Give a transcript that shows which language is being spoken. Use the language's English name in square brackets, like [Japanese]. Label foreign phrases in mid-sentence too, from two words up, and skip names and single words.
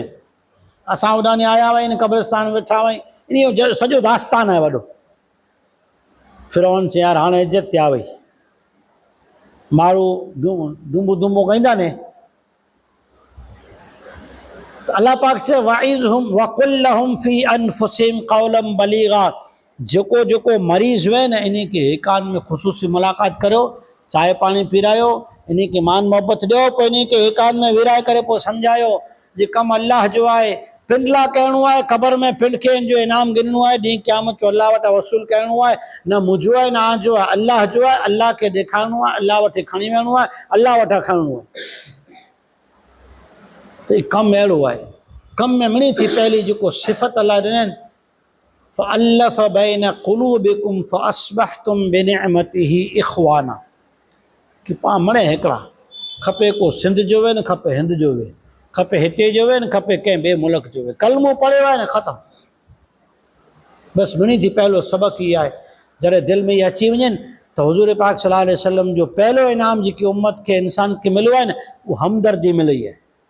[Sindhi] असां होॾां आया हुआ क़ब्रिस्तान वेठा हुआ, इन जो सॼो दास्तान आहे वॾो। फ़िरौन चए यार हाणे इज़त ते आ वई, माण्हू दुंबो दुंबो कईंदा ने। तो अल्लाह पाक चए [Arabic] وعظهم وقل لهم في أنفسهم قولا بليغا, [Sindhi] जेको जेको मरीज़ हुए न इन के हेकान में ख़ुसूसी मुलाक़ात करियो, चांहि पाणी पीरायो, इन के मान मोहब्बत ॾियो, पोइ इन के हेकान में विराए करे पोइ सम्झायो जे कमु अल्लाह जो आहे, पिंड लाइ करिणो आहे, क़बर में पिंड खे इन जो इनाम गिनणो आहे, ॾींहुं क़यामत जो अल्लाह वटि वसूल करिणो आहे। न मुंहिंजो आहे न आंजो आहे, अल्लाह जो आहे, अल्लाह खे ॾेखारिणो आहे, अल्लाह वटि खणी वञिणो आहे, अल्लाह वटां खणणो आहे। त ही कमु अहिड़ो आहे। कम में मिणी थी पहली जेको सिफ़त अल्लाह ॾिननि, [Arabic] فألف بين قلوبكم فأصبحتم بنعمته إخوانا, [Sindhi] कि पाण मणे हिकिड़ा, खपे को सिंध जो वे न खपे हिंद जो वे, खपे हिते जो वे न खपे कंहिं ॿिए मुल्क जो वे, कलमो पढ़ियो आहे न ख़तमु, बस ॿिनी थी पहलो सबक़ ई आहे जॾहिं दिलि में इहा अची वञे त हुज़ूर पाक [Arabic] صلى الله عليه وسلم [Sindhi] जो पहलो इनाम जेकी उम्मत खे इंसान खे मिलियो आहे न उहो हमदर्दी मिली आहे।